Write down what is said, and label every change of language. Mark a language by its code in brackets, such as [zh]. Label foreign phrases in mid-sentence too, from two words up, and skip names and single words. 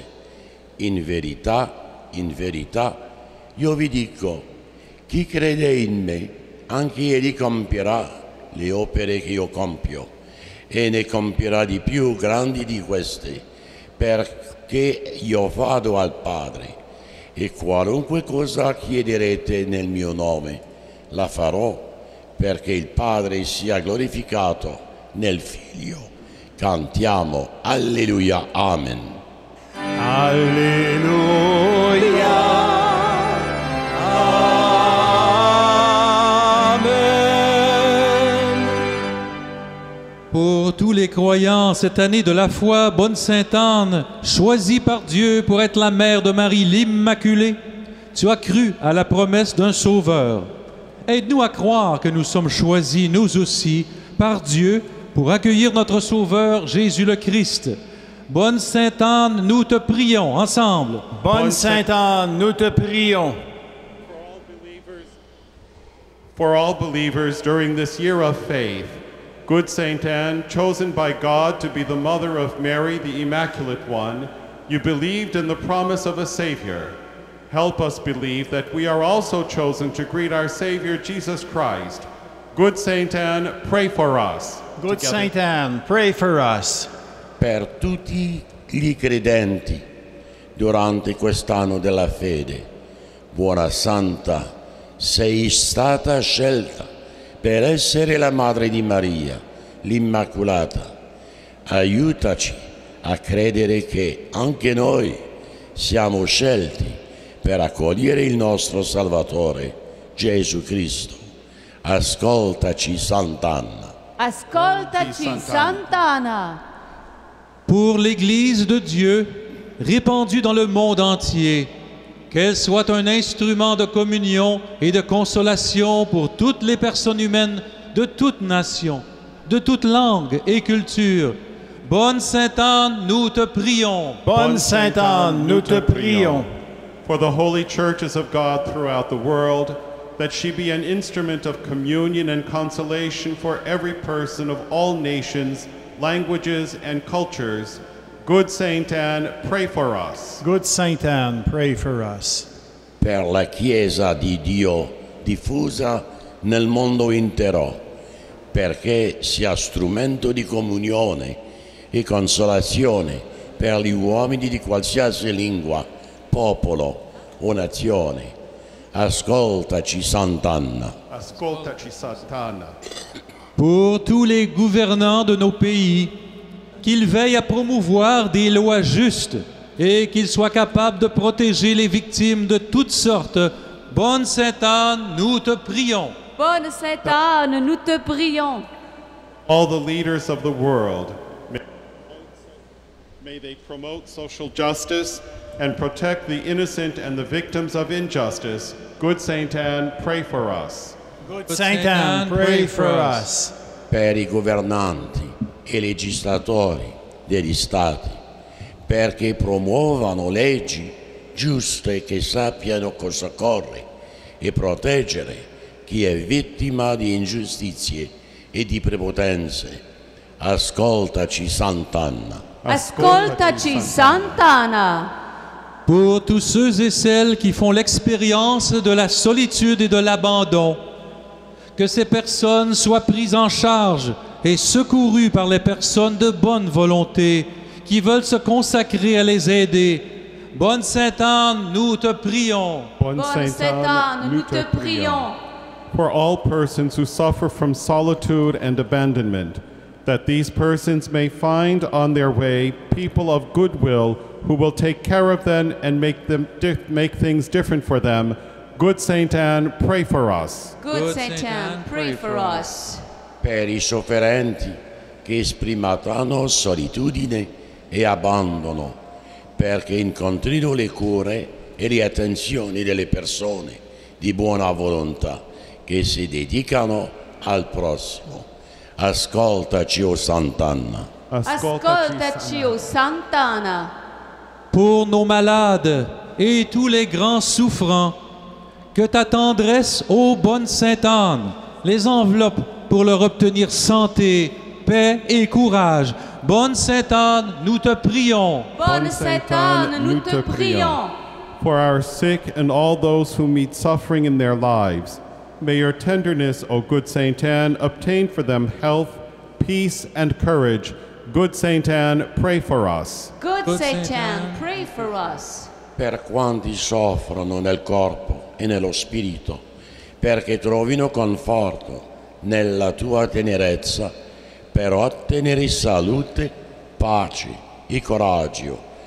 [it] In verità, io vi dico, chi crede in me, anche egli compierà le opere che io compio, e ne compierà di più grandi di queste, perché io vado al Padre, e qualunque cosa chiederete nel mio nome, la farò, perché il Padre sia glorificato nel Figlio. Cantiamo Alleluia, Amen. Alleluia. [fr] Pour tous les croyants, cette année de la foi, Bonne Sainte Anne, choisie par Dieu pour être la mère de Marie l'Immaculée, tu as cru à la promesse d'un Sauveur. Aide-nous à croire que nous sommes choisis, nous aussi, par Dieu pour accueillir notre Sauveur Jésus le Christ. Bonne Sainte Anne, nous te prions ensemble. Bonne Sainte Anne, nous te prions. [en] For all believers during this year of faith, Good Saint Anne, chosen by God to be the mother of Mary, the Immaculate One, you believed in the promise of a Savior. Help us believe that we are also chosen to greet our Savior, Jesus Christ. Good Saint Anne, pray for us. Good Saint Anne, pray for us. [it] Per tutti gli credenti durante quest'anno della fede, buona Santa, sei stata scelta per essere la madre di Maria, l'Immacolata. Aiutaci a credere che anche noi siamo scelti per accogliere il nostro Salvatore, Gesù Cristo. Ascoltaci, Sant'Anna. Ascoltaci, Sant'Anna. [fr] Pour l'Église de Dieu, répandue dans le monde entier, qu'elle soit un instrument de communion et de consolation pour toutes les personnes humaines de toute nation, de toute langue et culture. Bonne Sainte Anne, nous te prions. Bonne Sainte Anne, nous te prions. [en] For the holy churches of God throughout the world, that she be an instrument of communion and consolation for every person of all nations, languages, and cultures. Good Saint Anne, pray for us. Good Saint Anne, pray for us. [it] Per la Chiesa di Dio diffusa nel mondo intero, perché sia strumento di comunione e consolazione per gli uomini di qualsiasi lingua, popolo o nazione. Ascoltaci, Sant'Anna. Ascoltaci, Sant'Anna. [fr] Pour tous les gouvernants de nos pays, qu'ils veillent à promouvoir des lois justes et qu'ils soient capables de protéger les victimes de toutes sortes. Bonne Sainte Anne, nous te prions. Bonne Sainte Anne, nous te prions. [en] All the leaders of the world, may they promote social justice and protect the innocent and the victims of injustice. Good Saint Anne, pray for us. Good Saint Anne, pray for us. [it] Per i governanti e legislatori degli Stati, perché promuovano leggi giuste che sappiano cosa occorre e proteggere chi è vittima di ingiustizie e di prepotenze. Ascoltaci, Sant'Anna. Ascoltaci, Sant'Anna. [fr] Pour tous ceux et celles qui font l'expérience de la solitude et de l'abandon, que ces personnes soient prises en charge et secourues par les personnes de bonne volonté qui veulent se consacrer à les aider. Bonne Sainte Anne, nous te prions. Bonne Sainte Anne, nous te prions. [en] For all persons who suffer from solitude and abandonment, that these persons may find on their way people of goodwill who will take care of them and make things different for them. Good Saint Anne, pray for us. Good Saint Anne, pray for us. [it] Per i sofferenti che esprimano solitudine e abbandono, perché incontrino le cure e le attenzioni delle persone di buona volontà che si dedicano al prossimo. Ascoltaci, o Sant'Anna. Ascoltaci, o Sant'Anna. [fr] Pour nos malades et tous les grands souffrants, que ta tendresse, ô bonne Sainte Anne, les enveloppe pour leur obtenir santé, paix et courage. Bonne Sainte Anne, nous te prions. Bonne Sainte Anne, nous te prions. [en] For our sick and all those who meet suffering in their lives, may your tenderness, O good Saint Anne, obtain for them health, peace, and courage. Good Saint Anne, pray for us. Good Saint Anne, pray for us. [it] Per quanti soffrono nel corpo e nello spirito, perché trovino conforto nella tua tenerezza, per ottenere salute, pace e coraggio.